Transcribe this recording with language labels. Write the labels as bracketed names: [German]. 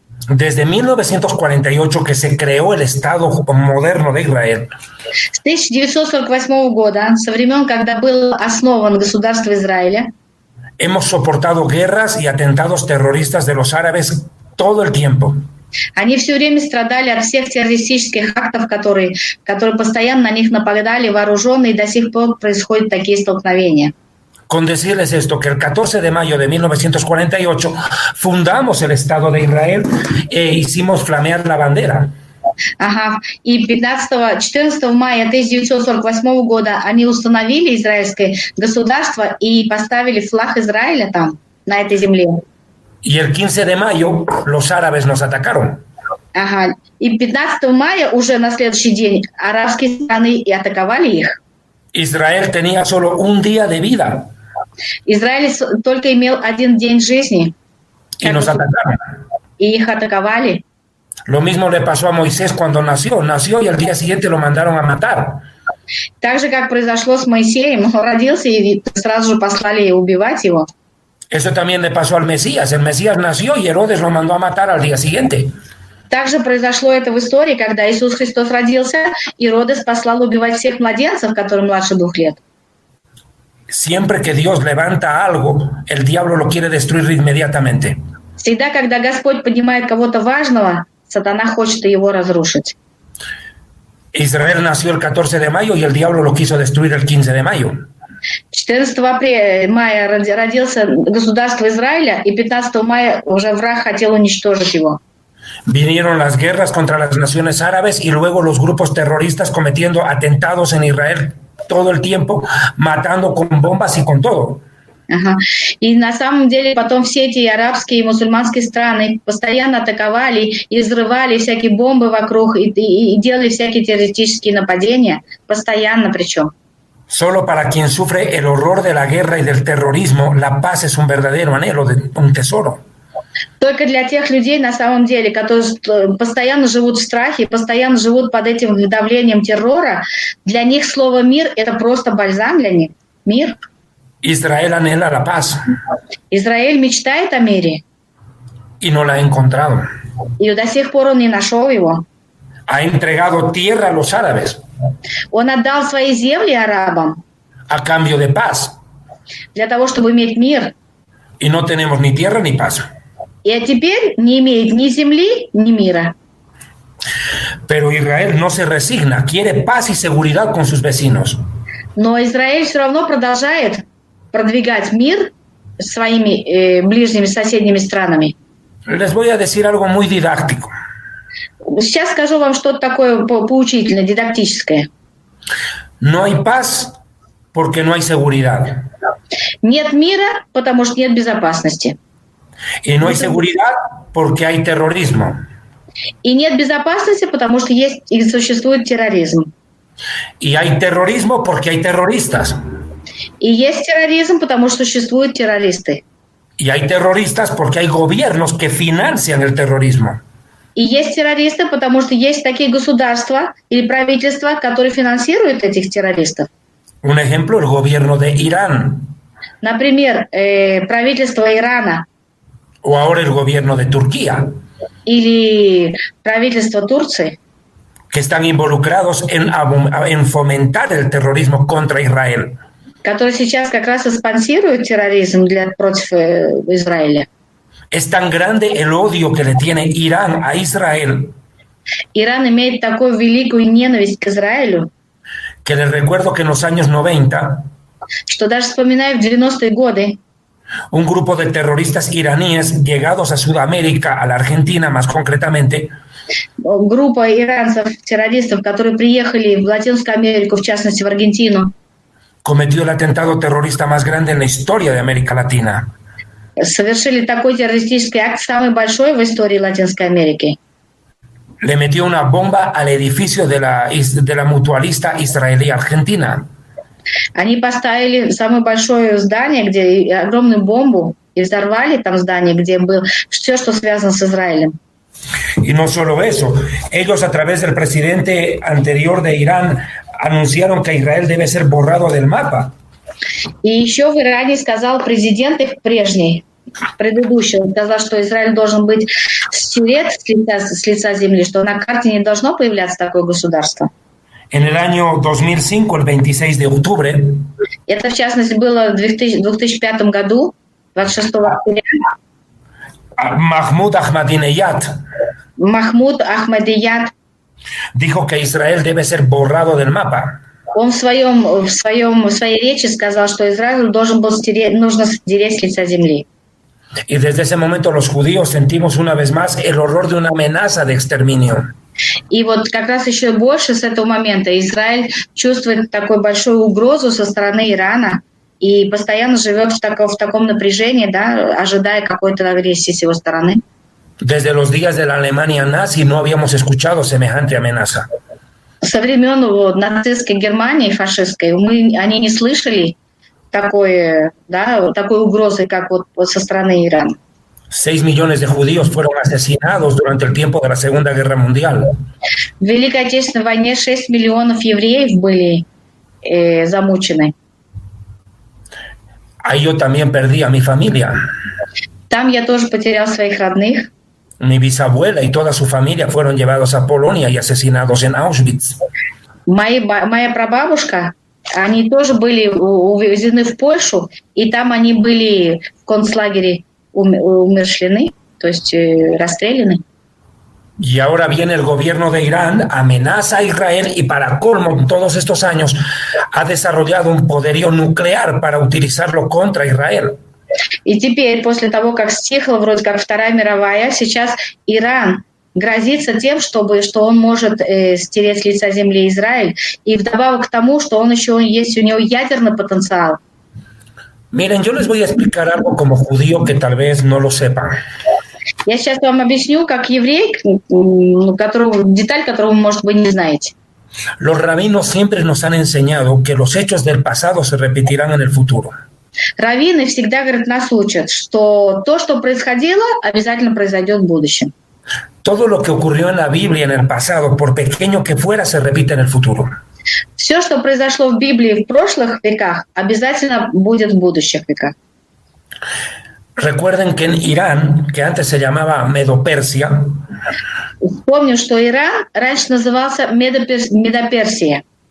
[Spanish] Desde 1948 que se creó el Estado moderno de Israel. [Russian] С 1948 года, со времен, когда было основано государство Израиля, [Spanish] hemos soportado guerras y atentados terroristas de los árabes todo el tiempo. [Russian] Они все время страдали от всех террористических актов, которые постоянно на них нападали вооруженные, и до сих пор происходят такие столкновения. [Spanish] Con decirles esto, que el 14 de mayo de 1948 fundamos el Estado de Israel e hicimos flamear la bandera. [Russian] И 14 мая 1948 года они установили израильское государство и поставили флаг Израиля там, на этой земле. [Spanish] Y el 15 de mayo los árabes nos atacaron. [Russian] И 15 мая уже на следующий день арабские страны и атаковали их. [Spanish] Israel tenía solo un día de vida. [Russian] Израиль только имел один день жизни. [Spanish] Y nos atacaron. [Russian] И их атаковали. [Spanish] Lo mismo le pasó a Moisés cuando nació. Nació y al día siguiente lo mandaron a matar. [Russian] Так же, как произошло с Моисеем, он родился и сразу же послали убивать его. [Spanish] Eso también le pasó al Mesías. El Mesías nació y Herodes lo mandó a matar al día siguiente. [Russian] Также произошло это в истории, когда Иисус Христос родился, Иродес послал убивать всех младенцев, которые младше 2 лет. [Spanish] Siempre que Dios levanta algo, el diablo lo quiere destruir inmediatamente. [Russian] Всегда, когда Господь поднимает кого-то важного, сатана хочет его разрушить. [Spanish] Israel nació el 14 de mayo y el diablo lo quiso destruir el 15 de mayo. [Russian] 14 мая родился государство Израиля, и 15 мая уже враг хотел уничтожить его. [Spanish] Vinieron las guerras contra las naciones árabes y luego los grupos terroristas cometiendo atentados en Israel todo el tiempo, matando con bombas y con todo. Ага. [Russian] И на самом деле потом все эти арабские и мусульманские страны постоянно атаковали и взрывали всякие бомбы вокруг и делали всякие террористические нападения, постоянно причем. [Spanish] Solo para quien sufre el horror de la guerra y del terrorismo, la paz es un verdadero anhelo, un tesoro. [Russian] Только для тех людей, на самом деле, которые постоянно живут в страхе, постоянно живут под этим давлением террора, для них слово «мир» — это просто бальзам для них. Мир. [Spanish] Israel anhela la paz. [Russian] Израиль мечтает о мире. [Spanish] Y no la ha encontrado. [Russian] И до сих пор он не нашел его. [Spanish] Ha entregado tierra a los árabes. [Russian] Он отдал свои земли арабам. [Spanish] A cambio de paz. [Russian] Для того, чтобы иметь мир. [Spanish] Y no tenemos ni tierra ni paz. [Russian] И теперь не имеет ни земли, ни мира. [Spanish] Pero Israel no se resigna, quiere paz y seguridad con sus vecinos. [Russian] Но Израиль все равно продолжает продвигать мир своими ближними соседними странами. [Spanish] Les voy a decir algo muy didáctico. [Russian] Сейчас скажу вам что-то такое поучительное, дидактическое. [Spanish] No hay paz porque no hay seguridad. [Russian] Нет мира, потому что нет безопасности. [Spanish] Y no hay seguridad porque hay terrorismo. [Russian] И нет безопасности, потому что есть и существует терроризм. [Spanish] Y hay terrorismo porque hay terroristas. [Russian] И есть терроризм, потому что существуют террористы. [Spanish] Y hay terroristas porque hay gobiernos que financian el terrorismo. [Russian] И есть террористы, потому что есть такие государства или правительства, которые финансируют этих террористов. [Spanish] Un ejemplo, el gobierno de Irán. [Russian] Например, правительство Ирана. [Spanish] O ahora el gobierno de Turquía. [Russian] Или правительство Турции. [Spanish] Que están involucrados en fomentar el terrorismo contra Israel. [Russian] Которые сейчас как раз и спонсируют терроризм против Израиля. [Spanish] Es tan grande el odio que le tiene Irán a Israel. [Russian] Иран имеет такую великую ненависть к Израилю, [Spanish] Que les recuerdo que en los años 90, [Russian] что даже вспоминая в 90-е годы, [Spanish] un grupo de terroristas iraníes llegados a Sudamérica, a la Argentina más concretamente, [Russian] группа иранцев, террористов, которые приехали в Латинскую Америку, в частности в Аргентину, [Spanish] cometió el atentado terrorista más grande en la historia de América Latina. [Russian] совершили такой террористический акт, самый большой в истории Латинской Америки. [Spanish] Le metió una bomba al edificio de la mutualista israelí-argentina. [Russian] Они поставили самое большое здание, где огромную бомбу, и взорвали там здание, где было все, что связано с Израилем. [Spanish] Y no solo eso, ellos a través del presidente anterior de Irán anunciaron que Israel debe ser borrado del mapa. [Russian] И еще в Иране сказал президент их прежний, предыдущий, он сказал, что Израиль должен быть стерет с лица земли, что на карте не должно появляться такое государство. [Spanish] En el año 2005, el 26 de octubre, [Russian] Это, в частности, было в 2005 году, 26 октября. [Spanish] Mahmoud Ahmadinejad [Russian] Махмуд Ахмадияд, [Spanish] dijo que Israel debe ser borrado del mapa. [Russian] он в своей речи сказал, что Израиль нужно стереть с лица земли. [Spanish] Y desde ese momento los judíos sentimos una vez más el horror de una amenaza de exterminio. [Russian] И вот как раз еще больше с этого момента Израиль чувствует такую большую угрозу со стороны Ирана и постоянно живет в таком напряжении, да, ожидая какой-то агрессии с его стороны. [Spanish] Desde los días de la Alemania nazi no habíamos escuchado semejante amenaza. [Russian] Со времен нацистской Германии, фашистской, они не слышали такой угрозы, как вот со стороны Ирана. [Spanish] 6 millones de judíos fueron asesinados durante el tiempo de la Segunda Guerra Mundial. [Russian] В Великой Отечественной войне 6 миллионов евреев были замучены. [Spanish] Ahí yo también perdí a mi familia. [Russian] Там я тоже потерял своих родных. [Spanish] Mi bisabuela y toda su familia fueron llevados a Polonia y asesinados en Auschwitz. [Russian] Моя прабабушка, они тоже были увезены в Польшу, и там они были в концлагере умершлены, то есть расстреляны. [Spanish] Y ahora viene el gobierno de Irán, amenaza a Israel y para colmo en todos estos años ha desarrollado un poderío nuclear para utilizarlo contra Israel. [Russian] И теперь, после того, как стихла вроде как Вторая мировая, сейчас Иран грозится тем, что он может стереть с лица земли Израиль, и вдобавок к тому, что он еще есть, у него ядерный потенциал. [Spanish] Miren, yo les voy a explicar algo como judío que tal vez no lo sepan. [Russian] Я сейчас вам объясню, как еврей, деталь, которую вы, может быть, не знаете. [Spanish] Los rabinos siempre nos han enseñado que los hechos del pasado se repetirán en el futuro. [Russian] Раввины всегда, говорят, нас учат, что то, что происходило, обязательно произойдет в будущем. [Spanish] Todo lo que ocurrió en la Biblia en el pasado, por pequeño que fuera, se repite en el futuro. [Russian] Все, что произошло в Библии в прошлых веках, обязательно будет в будущих веках. [Spanish] Recuerden que en Irán, que antes se llamaba Medo-Persia, [Russian] Помню, что Иран раньше назывался Медоперсия.